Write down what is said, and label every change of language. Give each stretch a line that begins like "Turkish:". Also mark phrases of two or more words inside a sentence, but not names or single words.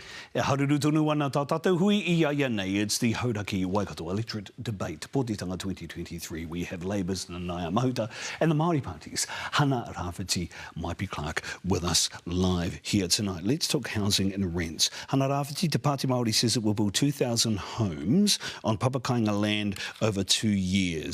Māori: E haruru tonu wana tā tātou hui I aia nei.
English: It's the Hauraki Waikato electorate debate. Pōtitanga 2023. We have Labour's Nanaia Mahuta and the Māori parties, Hana-Rāwhiti, Maipi-Clarke, with us live here tonight. Let's talk housing and rents. Hana-Rāwhiti, Te Pāti Māori says it will build 2,000 homes on Papakainga land over 2 years.